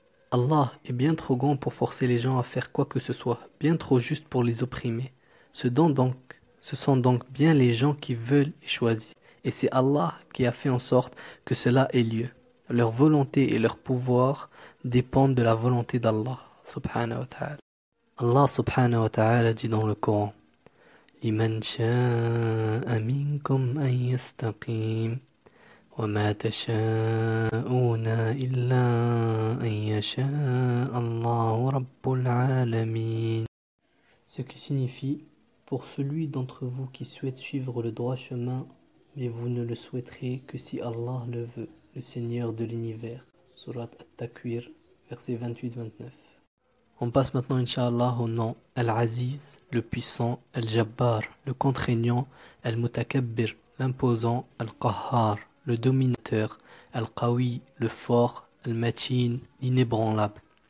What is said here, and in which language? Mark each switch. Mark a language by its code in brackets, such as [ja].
[fr] Allah est bien trop grand pour forcer les gens à faire quoi que ce soit, bien trop juste pour les opprimer. Ce sont donc bien les gens qui veulent et choisissent. Et c'est Allah qui a fait en sorte que cela ait lieu. Leur volonté et leur pouvoir dépendent de la volonté d'Allah, subhanahu wa ta'ala. Allah, subhanahu wa ta'ala, dit dans le Coran, [ar] « لِمَنْ شَاءَ مِنْكُمْ أَنْ يَسْتَقِيمُ » وَمَا تَشَاءُونَ إِلَّا أَنْ يَشَاءَ اللَّهُ رَبُّ الْعَالَمِينَ. [fr] Ce qui signifie, pour celui d'entre vous qui souhaite suivre le droit chemin, mais vous ne le souhaiterez que si Allah le veut, le Seigneur de l'univers. Surat At-Takwir, verset 28-29. On passe maintenant, Inch'Allah, au nom Al-Aziz, le puissant, Al-Jabbar, le contraignant, Al-Mutakabbir, l'imposant, Al-Qahhar, le dominateur, Al-Qawi, le fort, Al-Matin, l'inébranlable.